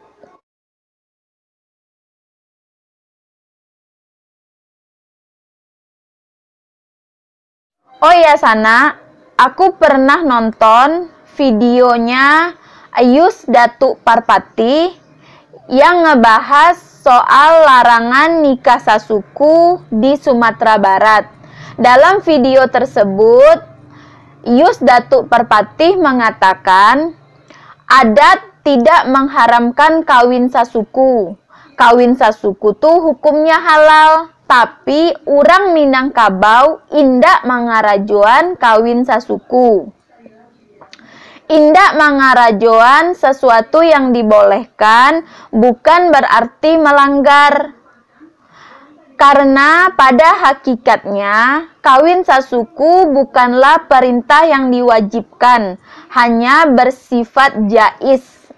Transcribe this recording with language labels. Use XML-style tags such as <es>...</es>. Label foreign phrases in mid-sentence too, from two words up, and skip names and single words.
<id>Oh ya sana, aku pernah nonton videonya Ayus Datuk Parpati yang ngebahas soal larangan nikah sasuku di Sumatera Barat. Dalam video tersebut, Ayus Datuk Parpati mengatakan adat tidak mengharamkan kawin sasuku. Kawin sasuku tuh hukumnya halal.</id> <min>Tapi urang Minangkabau indak mangarajoan kawin sasuku. Indak mangarajoan</min> <id>sesuatu yang dibolehkan bukan berarti melanggar. Karena pada hakikatnya kawin sasuku bukanlah perintah yang diwajibkan, hanya bersifat jais.</id>